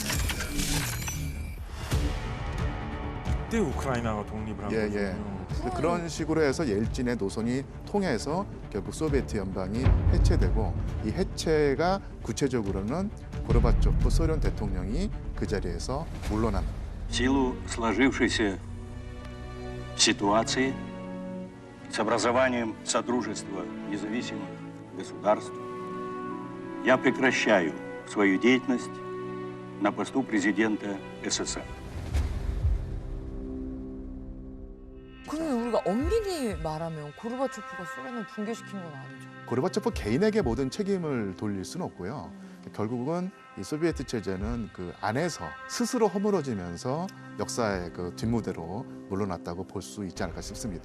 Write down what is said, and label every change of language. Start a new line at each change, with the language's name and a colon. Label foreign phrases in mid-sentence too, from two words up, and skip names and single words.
Korean: 그때 우크라이나가 독립을 한 거군요. 그런 식으로 해서 예일진의 노선이 통해서 결국 소비에트 연방이 해체되고 이 해체가 구체적으로는 고르바초프 소련 대통령이 그 자리에서 물러납니다.
Russian: В силу сложившейся ситуации с образованием Содружества независимых государств я прекращаю свою деятельность на посту президента СССР.
Korean: 그러면 우리가 엄밀히 말하면 고르바초프가 소련을 붕괴시킨 건 아니죠. 고르바초프 개인에게 모든 책임을 돌릴 수는 없고요. 결국은 이 소비에트 체제는 그 안에서 스스로 허물어지면서 역사의 그 뒷무대로 물러났다고 볼 수 있지 않을까 싶습니다.